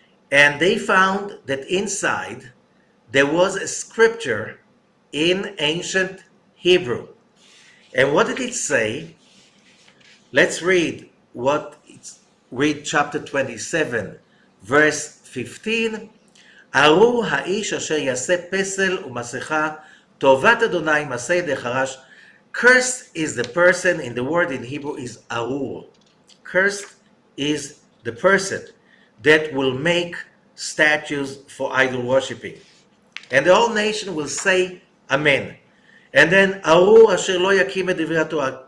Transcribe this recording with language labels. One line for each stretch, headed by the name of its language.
English: And they found that inside there was a scripture in ancient Hebrew. And what did it say? Let's read read chapter 27, verse 15.
Hebrew: ארור האיש אשר יעשה פסל ומסכה, טובת אדוני מעשה ידי חרש.
English: Cursed is the person, in the word in Hebrew is arur. Cursed is the person that will make statues for idol worshipping. And the whole nation will say, Amen. And then,
Hebrew: arur asher lo yakim et divrei Torah.